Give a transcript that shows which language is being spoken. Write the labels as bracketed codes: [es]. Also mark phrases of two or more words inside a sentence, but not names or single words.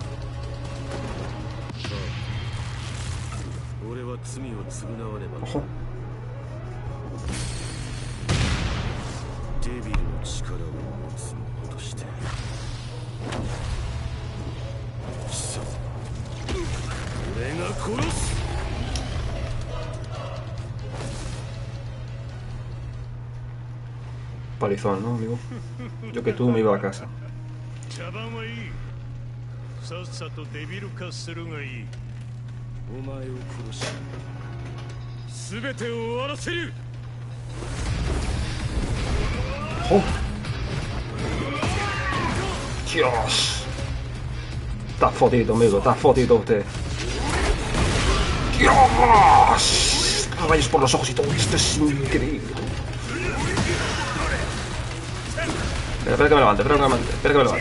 [ja] 俺は罪を償わねば。デビルの力を持つ者として貴様、俺が殺す。 [es] Palizón, ¿no, amigo? Yo que tú me iba a casa. [ja] 茶番はいい。さっさとデビル化するがいい。お前を殺し、すべてを終わらせる。 [es] Oh. Dios. Está fodido, amigo, está fodido usted. Dios. Rayos por los ojos y todo esto es increíble. Espera que me levante, espera que me levante.